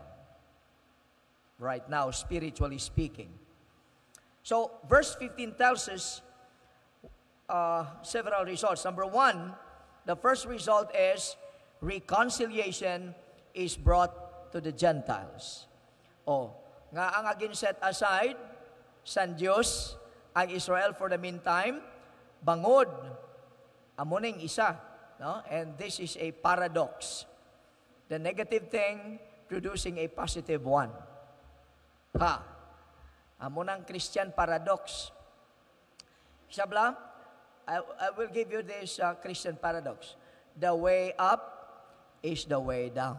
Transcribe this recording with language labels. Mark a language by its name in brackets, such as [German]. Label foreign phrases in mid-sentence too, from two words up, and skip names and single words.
[English] Right now, spiritually speaking. So, verse 15 tells us several results. Number one, the first result is reconciliation is brought to the Gentiles. [Hiligaynon] Nga ang agin [English] set aside [Hiligaynon] san Diyos ang Israel [English] for the meantime, [Hiligaynon] bangod amuning isa, no? [English] And this is a paradox. The negative thing producing a positive one. Amunang Christian paradox. Sabla, I will give you this Christian paradox. The way up is the way down.